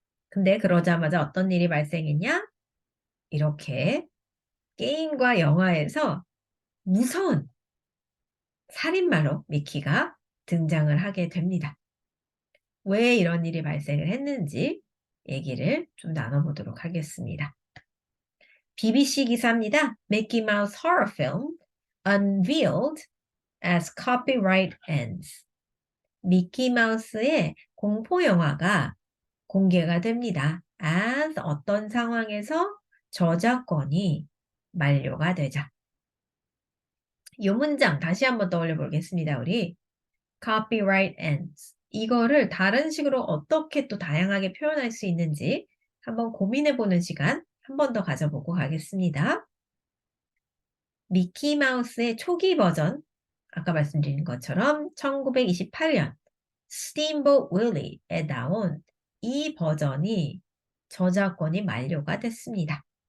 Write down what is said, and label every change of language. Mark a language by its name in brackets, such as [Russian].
[Korean] 근데 그러자마자 어떤 일이 발생했냐? 이렇게 게임과 영화에서 무서운 살인마로 미키가 등장을 하게 됩니다. 왜 이런 일이 발생을 했는지 얘기를 좀 나눠보도록 하겠습니다. BBC 기사입니다. [English] Mickey Mouse horror film unveiled as copyright ends. [Korean] 미키 마우스의 공포 영화가 공개가 됩니다. as 어떤 상황에서 저작권이 만료가 되자. 이 문장 다시 한번 떠올려 보겠습니다. 우리 [English] copyright ends. [Korean] 이거를 다른 식으로 어떻게 또 다양하게 표현할 수 있는지 한번 고민해 보는 시간 한 번 더 가져보고 가겠습니다. 미키 마우스의 초기 버전, 아까 말씀드린 것처럼 1928년 스팀봇 윌리에 나온 이 버전이 저작권이 만료가 됐습니다.